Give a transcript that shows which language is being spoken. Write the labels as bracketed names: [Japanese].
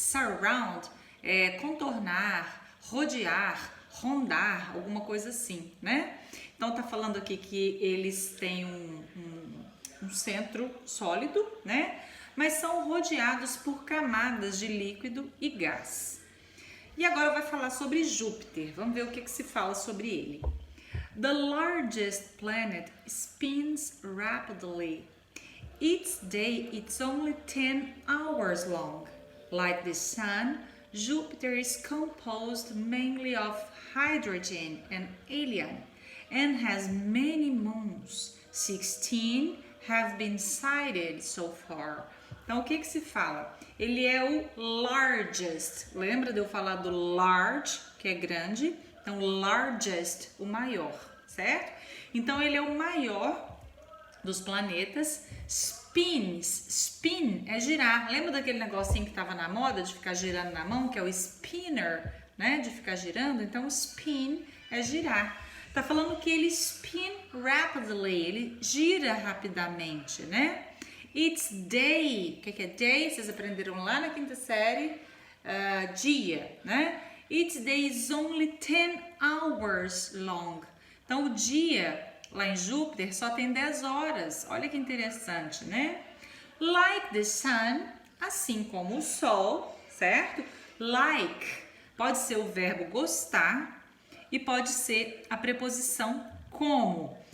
[Portuguese] Surround é contornar, rodear, rondar, alguma coisa assim, né? Então tá falando aqui que eles têm um centro sólido, né? Mas são rodeados por camadas de líquido e gás. E agora vai falar sobre Júpiter. Vamos ver o que se fala sobre ele. [English] The largest planet spins rapidly. Each day it's only 10 hours long. Like the Sun, Jupiter is composed mainly of hydrogen and helium and has many moons. 16 have been sighted so far. [Portuguese] Então, o que se fala? Ele é o largest. Lembra de eu falar do large, que é grande? Então, largest, o maior, certo? Então, ele é o maior dos planetas. Spin é girar. Lembra daquele negocinho que estava na moda de ficar girando na mão, que é o spinner, né? De ficar girando. Então, spin é girar. Tá falando que ele [English] spin rapidly, [Portuguese] ele gira rapidamente, né? [English] It's day. [Portuguese] O que é day? Vocês aprenderam lá na 5ª série. Dia, né? [English] Each day is only 10 hours long. [Portuguese] Então, o dia lá em Júpiter só tem 10 horas. Olha que interessante, né? [English] Like the sun, [Portuguese] assim como o Sol, certo? Like pode ser o verbo gostar e pode ser a preposição como.